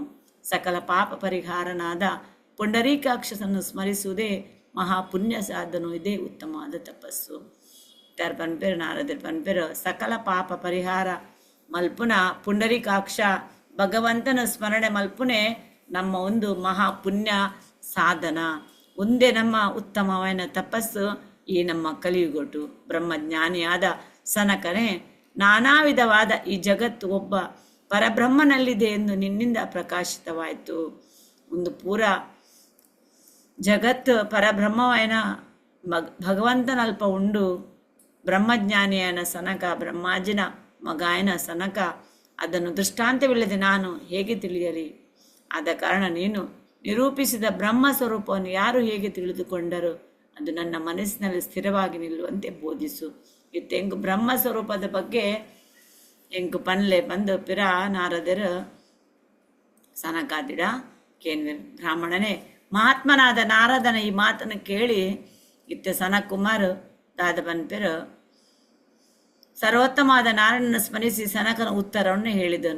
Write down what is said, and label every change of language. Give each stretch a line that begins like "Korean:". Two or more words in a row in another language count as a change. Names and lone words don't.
Kannada: ಸಕಲ ಪಾಪ ಪರಿಹಾರನಾದ ಪುಂಡರೀಕಾಕ್ಷಸನ್ನು ಸ್ಮರಿಸುವುದೇ ಮಹಾಪುಣ್ಯ ಸಾಧನು. ಇದೇ ಉತ್ತಮವಾದ ತಪಸ್ಸು.
Tulu: ತರ ಪನ್ಪೆರು ನಾರದರಿ ಪನ್ಪೆರು ಸಕಲ ಪಾಪ ಪರಿಹಾರ ಮಲ್ಪುನ ಪುಂಡರೀಕಾಕ್ಷ ಭಗವಂತನ ಸ್ಮರಣೆ ಮಲ್ಪುನೆ ನಮ್ಮ ಒಂದು ಮಹಾಪುಣ್ಯ ಸಾಧನ. ಒಂದೇ ನಮ್ಮ ಉತ್ತಮವಾದ ತಪಸ್ಸು ಈ ನಮ್ಮ ಕಲಿಯುಗೊಟ್ಟು.
Kannada: ಬ್ರಹ್ಮಜ್ಞಾನಿಯಾದ ಸನಕನೇ, ನಾನಾ ವಿಧವಾದ ಈ ಜಗತ್ತು ಒಬ್ಬ ಪರಬ್ರಹ್ಮನಲ್ಲಿದೆ ಎಂದು ನಿನ್ನಿಂದ ಪ್ರಕಾಶಿತವಾಯಿತು.
Tulu: ಒಂದು ಪೂರ ಜಗತ್ತು ಪರಬ್ರಹ್ಮವೈನ ಭಗವಂತನಲ್ಪ ಉಂಡು ಬ್ರಹ್ಮಜ್ಞಾನಿಯನ ಸನಕ ಬ್ರಹ್ಮಾಜಿನ ಮಗಾಯನ ಸನಕ
Kannada: ಅದನ್ನು ದೃಷ್ಟಾಂತವಿಲ್ಲದೆ ನಾನು ಹೇಗೆ ತಿಳಿಯಲಿ? ಆದ ಕಾರಣ ನೀನು ನಿರೂಪಿಸಿದ ಬ್ರಹ್ಮ ಸ್ವರೂಪವನ್ನು ಯಾರು ಹೇಗೆ ತಿಳಿದುಕೊಂಡರು? ಅದು ನನ್ನ ಮನಸ್ಸಿನಲ್ಲಿ ಸ್ಥಿರವಾಗಿ ನಿಲ್ಲುವಂತೆ ಬೋಧಿಸು.
Tulu: ಇತ್ತೆಂಗು ಬ್ರಹ್ಮ ಸ್ವರೂಪದ ಬಗ್ಗೆ ಎಂಕು ಪನ್ಲೆ ಬಂದು ಪಿರ ನಾರದರ ಸನಕಾದಿಡ ಕೇನ್ವೆರ್
Kannada: ಬ್ರಾಹ್ಮಣನೇ ಮಹಾತ್ಮನಾದ ನಾರದನ ಈ ಮಾತನ್ನು ಕೇಳಿ
Tulu: ಇತ್ತೆ ಸನಕುಮಾರ್ ದಾದ ಪನ್ಪೆರ
Kannada: ಸರ್ವೋತ್ತಮವಾದ ನಾರಾಯಣನ ಸ್ಮರಿಸಿ ಸನಕನ ಉತ್ತರವನ್ನು ಹೇಳಿದನು.